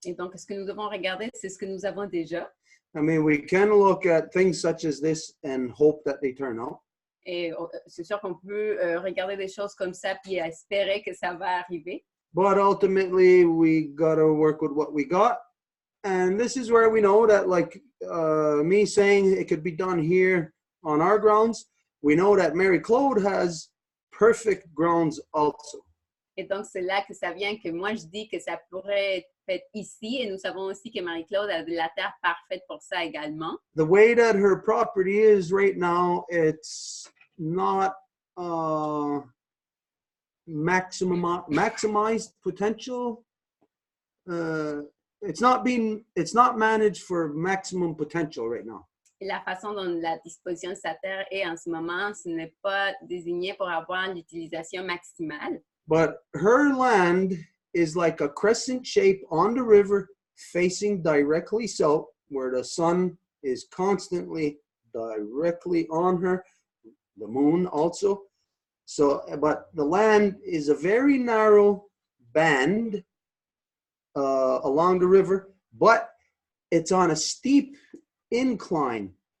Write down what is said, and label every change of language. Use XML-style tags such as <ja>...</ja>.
<fr>Et donc, ce que nous devons regarder, c'est ce que nous avons déjà.</fr> <en>I mean, we can look at things such as this and hope that they turn out.</en> <fr>Et c'est sûr qu'on peut regarder des choses comme ça puis espérer que ça va arriver.</fr> <en>But ultimately, we got to work with what we got. And this is where we know that, like me saying it could be done here on our grounds, we know that Mary Claude has perfect grounds also.</en> <fr>Et donc, c'est là que ça vient que moi, je dis que ça pourrait être fait ici. Et nous savons aussi que Marie-Claude a de la terre parfaite pour ça également.</fr> <en>The way that her property is right now, it's not maximized potential. It's not managed for maximum potential right now.</en> <fr>Et la façon dont la disposition de sa terre est en ce moment, ce n'est pas désigné pour avoir l'utilisation maximale.</fr> <en>But her land is like a crescent shape on the river facing directly south, where the sun is constantly directly on her, the moon also. So, but the land is a very narrow band along the river, but it's on a steep incline.</en>